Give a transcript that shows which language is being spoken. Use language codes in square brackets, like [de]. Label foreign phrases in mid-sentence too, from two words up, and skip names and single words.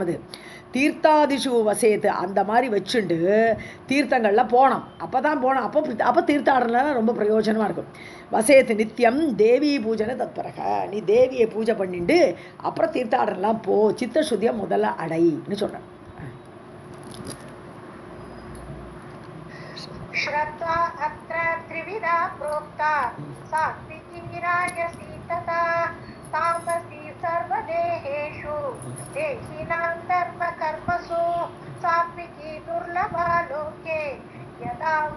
[ta] அது [sa] तीर्थादिषु वसेत्, [ta] அந்த மாதிரி வச்சுண்டு தீர்த்தங்களில் போனோம். அப்போ தான் போனோம், அப்போ தீர்த்தாடலாம் ரொம்ப பிரயோஜனமாக இருக்கும். [sa] वसेत् नित्यं देवी पूजने तत्परः, [ta] நீ தேவியை பூஜை பண்ணிட்டு அப்புறம் தீர்த்தாடலாம் போ, சித்தசுத்தியை முதல்ல அடைன்னு சொல்கிறேன். [sa] श्रद्धा अत्र त्रिविधा प्रोक्ता सात्विकी राजसी तथा तामसी सर्वदेहेषु देहिनां धर्म कर्मसु सात्विकी दुर्लभा लोके यथा